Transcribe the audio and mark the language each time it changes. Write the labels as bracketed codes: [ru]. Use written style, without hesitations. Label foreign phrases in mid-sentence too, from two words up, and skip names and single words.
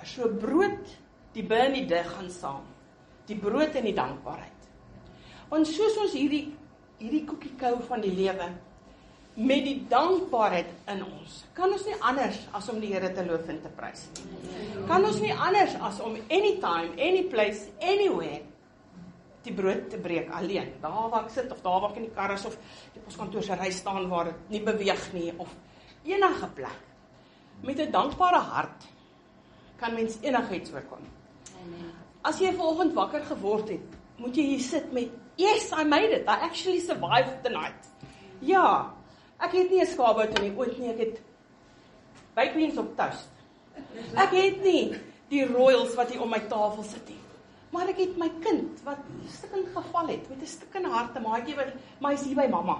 [af] So brood, die bi en die dig gaan saam, die brood en die dankbaarheid. Want soos ons hierdie koekie kou van die lewe, met die dankbaarheid in ons, kan ons nie anders as om die Here te loof en te prys. Kan ons nie anders as om [en] anytime, any place, anywhere, [af] die brood te breek alleen. Daar waar ek sit, of daar waar ek in die kar is, of die poskantoor se ry staan waar dit nie beweeg nie, of enige plek. Met 'n dankbare hart kan mens enigiets oorkom. As jy vanoggend wakker geword het, moet jy hier sit met, [en] yes, I made it, I actually survived the night. [af] Ja, ek het nie 'n skaapbout nie, ooit nie, ek het bakbeens op toast. Ek het nie die royals wat hier om my tafel sit nie. Maar ek het my kind, wat stukkend geval het, met 'n stukkende harte, maatjie wat, maar hy is hier by mamma.